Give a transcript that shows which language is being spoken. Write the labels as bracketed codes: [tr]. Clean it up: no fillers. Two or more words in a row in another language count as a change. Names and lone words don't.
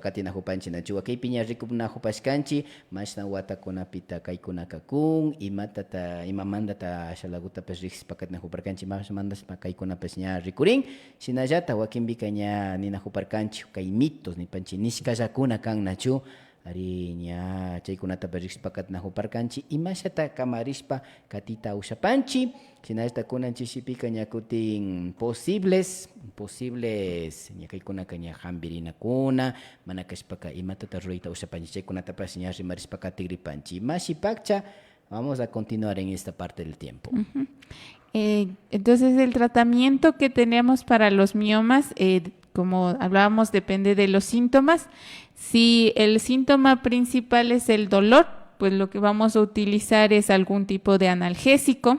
[qu] katinahupanchi nachu wakaypi ña rikunahupashkanchi mashna watakunapita kaykunaka kun imamandata ashalagutapas riksishpa katinahuparkanchi mashmandashpa kaykunapas ña rikurin shinallata wakinpika ña ninahuparkanchi kay mitos nipanchi nishkallakuna kan nachu ari ña chaykunatapas riksishpa katinahuparkanchi imashata kamarishpa katita ushapanchi shinallata kunanchisipika ña kutin posibles ña kaykunaka ña hambirinakuna mana kashpaka imatata rurayta ushapanchi chaykunatapas ña rimarishpa katigripanchi mashipakcha. [es] Vamos a continuar en esta parte del tiempo. Entonces el tratamiento que tenemos para los miomas, como hablábamos, depende de los síntomas. Si el síntoma principal es el dolor, pues lo que vamos a utilizar es algún tipo de analgésico.